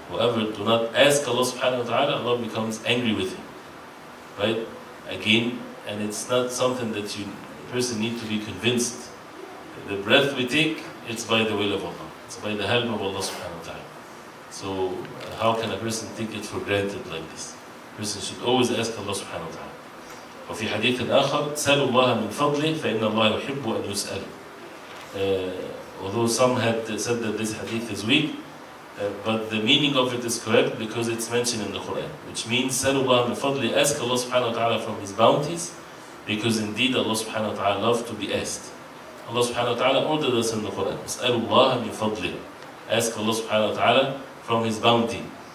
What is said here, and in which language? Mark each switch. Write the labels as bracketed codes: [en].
[en] Whoever do not ask Allah subhanahu wa ta'ala, Allah becomes angry with him. Right? Again, and it's not something that a person need to be convinced. The breath we take, it's by the will of Allah. It's by the help of Allah subhanahu wa ta'ala. So how can a person take it for granted like this? A person should always ask Allah subhanahu wa ta'ala. [ar] وفي حديث آخر سألوا الله من فضله فإن الله يحب أن يسأل. [en] Although some had said that this hadith is weak, but the meaning of it is correct because it's mentioned in the Quran, which means [ar] سألوا الله من فضله, [en] ask Allah subhanahu wa ta'ala from His bounties, because indeed Allah subhanahu wa ta'ala loves to be asked. Allah subhanahu wa ta'ala ordered us in the Quran, [ar] سألوا الله من فضله, [en] ask Allah subhanahu wa ta'ala from His bounty.